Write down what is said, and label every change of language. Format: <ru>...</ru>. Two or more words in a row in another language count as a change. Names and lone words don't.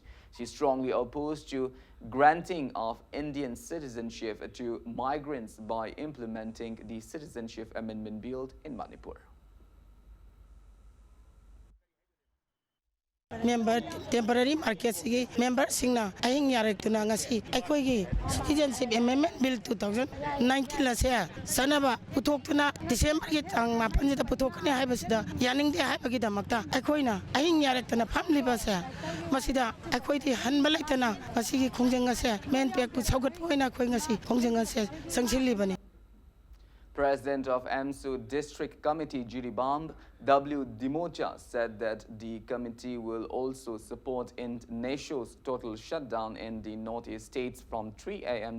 <en>She strongly opposed to granting of Indian citizenship to migrants by implementing the Citizenship Amendment Bill in Manipur.</en> <mni>Member temporary market sigi member singna ahing yarek tuna ngasi aikoi gi</mni> <en>citizenship amendment bill 2019</en> <mni>la se sanaba puthok tuna December gi tang mapan jida puthok ne haibasida yaning de haibagi damakta aikoi na ahing yarek tuna family ba se masida aikoi di hanbalai tana masigi khongjang ase men pek pu saugat poina khoi ngasi khongjang ase sangsilli bani.</mni> <en>President of AMSU District Committee Jiribamb W. Dimocha said that the committee will also support NASHO's total shutdown in the northeast states from 3 a.m.</en>